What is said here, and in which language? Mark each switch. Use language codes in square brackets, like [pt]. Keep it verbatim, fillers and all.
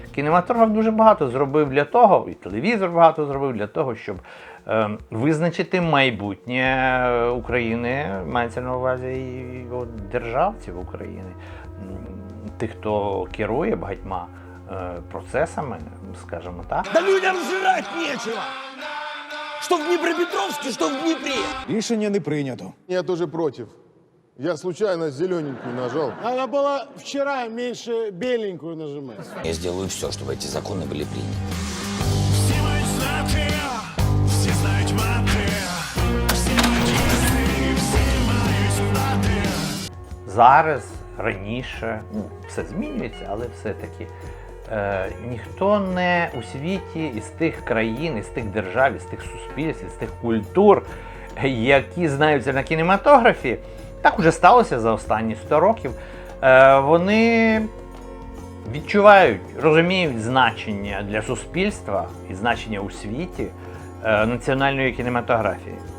[uk] Кінематограф дуже багато зробив для того, і телевізор багато зробив для того, щоб е, визначити майбутнє України, мається на увазі і державців України, тих, хто керує багатьма е, процесами, скажімо так. [ru] Да людям жрать нечего! Что в Днепропетровске, что в Днепре! [uk] Рішення не прийнято. [ru] Я тоже против. Я случайно зелененькую нажал. Надо было вчера меньше беленькую нажимать. Я сделаю все, чтобы эти законы были приняты. Все мы знаты, все знают маты, все магисты, все мои знаты. [uk] Зараз, раніше, ну, все змінюється, але все-таки е, ніхто не у світі із тих країн, із тих держав, із тих суспільств, із тих культур, які знаються на кінематографі, так уже сталося за останні сто років, вони відчувають, розуміють значення для суспільства і значення у світі національної кінематографії.